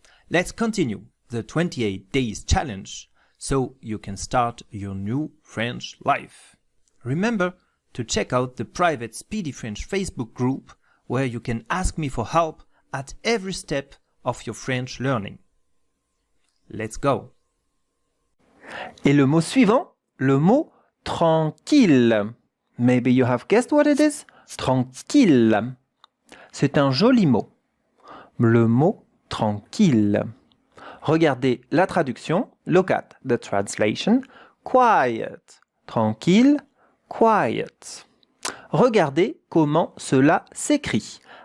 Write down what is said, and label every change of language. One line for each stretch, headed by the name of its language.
English: Let's continue the 28 days challenge so you can start your new French life. Remember to check out the private Speedy French Facebook group where you can ask me for help at every step of your French learning. Let's go!
French: Et le mot suivant, le mot tranquille.
English: Maybe you have guessed what it is?
French: Tranquille. C'est un joli mot. Le mot tranquille. Regardez la traduction.
English: Look at the translation. Quiet. Tranquille. Quiet.
French: Regardez comment cela s'écrit.